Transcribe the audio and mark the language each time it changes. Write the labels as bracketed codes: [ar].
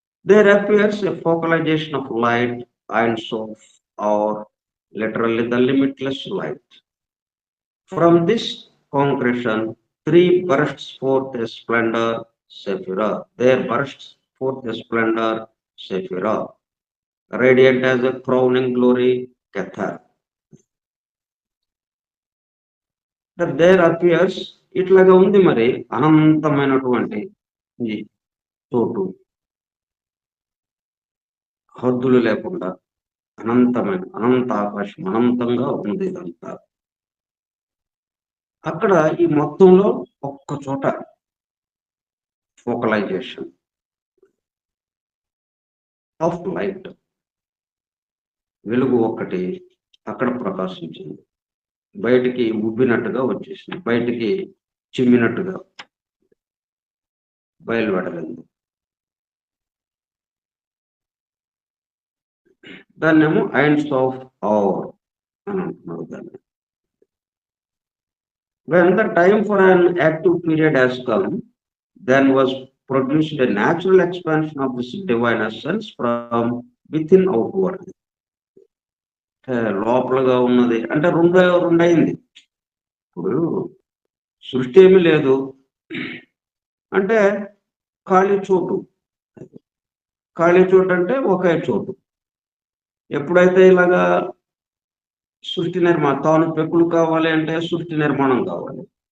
[en] There appears a focalization of light, Ein Sof, or literally the limitless light. From this concretion, three bursts forth a splendor, Sephirah. There bursts forth a splendor, Sephirah, radiant as a crowning glory, Kether. There appears, [te] ఇట్లాగా ఉంది మరి అనంతమైనటువంటి ఈ చోటు, హద్దులు లేకుండా అనంతమైన అనంత ఆకాశం, అనంతంగా ఉంది ఇదంతా. అక్కడ ఈ మొత్తంలో ఒక్క చోట [en] focalization of light, [te] వెలుగు ఒక్కటి అక్కడ ప్రకాశించింది, బయటికి ఉబ్బినట్టుగా వచ్చేసింది, బయటికి చిమ్మినట్టుగా బయలువెడలింది. దాన్నేమో ఐన్స్ ఆఫ్ అవర్ అని అంటున్నారు దాన్ని. [en] When the time for an active period has come, then was produced a natural expansion of this divine essence from within outward. [te] లోపలగా ఉన్నది అంటే రెండైంది. ఇప్పుడు సృష్టి ఏమీ లేదు అంటే ఖాళీ చోటు, ఖాళీ చోటు అంటే ఒకే చోటు. ఎప్పుడైతే ఇలాగా సృష్టి నిర్మాణం, తాను పెక్కులు కావాలి అంటే సృష్టి నిర్మాణం కావాలి.